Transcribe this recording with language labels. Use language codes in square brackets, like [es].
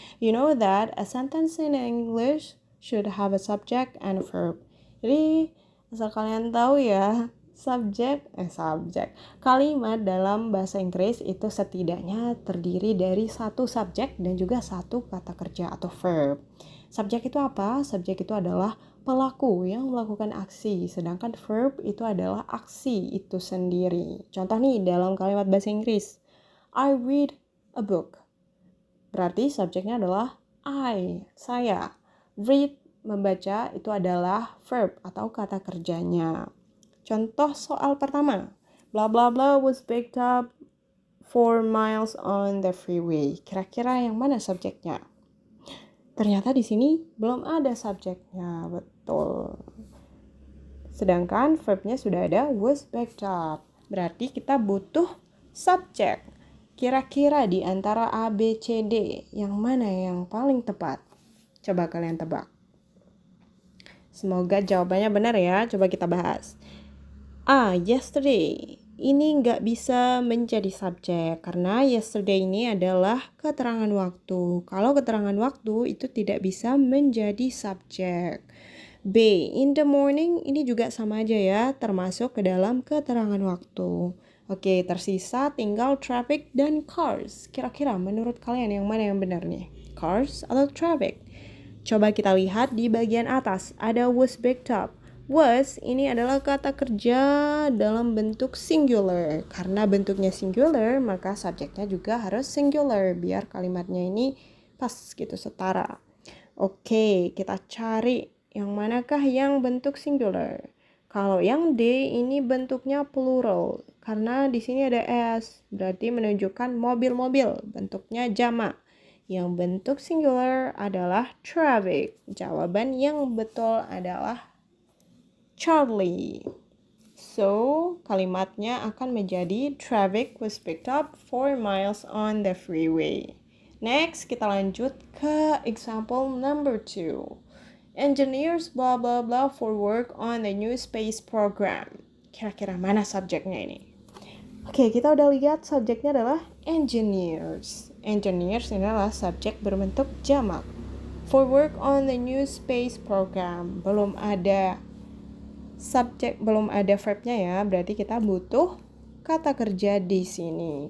[en] You know that a sentence in English should have a subject and a verb. [id] Jadi, asal kalian tahu ya, subjek kalimat dalam bahasa Inggris itu setidaknya terdiri dari satu subjek dan juga satu kata kerja atau verb. Subjek itu apa? Subjek itu adalah pelaku yang melakukan aksi, sedangkan verb itu adalah aksi itu sendiri. Contoh nih dalam kalimat bahasa Inggris, [en] I read a book. [id] Berarti subjeknya adalah saya. Read, membaca, itu adalah verb atau kata kerjanya. Contoh soal pertama. [en] Blah blah blah was picked up 4 miles on the freeway. [id] Kira-kira yang mana subjeknya? Ternyata di sini belum ada subjeknya, betul. Sedangkan verbnya sudah ada [en] was picked up. [id] Berarti kita butuh subjek. Kira-kira di antara A, B, C, D, yang mana yang paling tepat? Coba kalian tebak. Semoga jawabannya benar ya. Coba kita bahas. Yesterday. Ini nggak bisa menjadi subjek karena yesterday ini adalah keterangan waktu. Kalau keterangan waktu itu tidak bisa menjadi subjek. B. [en] In the morning [id] ini juga sama aja ya, termasuk ke dalam keterangan waktu. Oke, tersisa tinggal traffic dan cars. Kira-kira menurut kalian yang mana yang benar nih? Cars atau traffic? Coba kita lihat di bagian atas, ada was picked up. Was ini adalah kata kerja dalam bentuk singular. Karena bentuknya singular, maka subjeknya juga harus singular biar kalimatnya ini pas gitu, setara. Oke, kita cari yang manakah yang bentuk singular. Kalau yang D ini bentuknya plural. Karena di sini ada S, berarti menunjukkan mobil-mobil, bentuknya jamak. Yang bentuk singular adalah traffic. Jawaban yang betul adalah Charlie. [en] So, [id] kalimatnya akan menjadi [en] traffic was picked up 4 miles on the freeway. [id] Next, kita lanjut ke [en] example number 2. Engineers blah blah blah for work on the new space program. [id] Kira-kira mana subjeknya ini? Oke, kita udah lihat subjeknya adalah engineers. Engineers ini adalah subjek berbentuk jamak. [en] For work on the new space program. [id] Belum ada subjek, belum ada verbnya ya. Berarti kita butuh kata kerja di sini.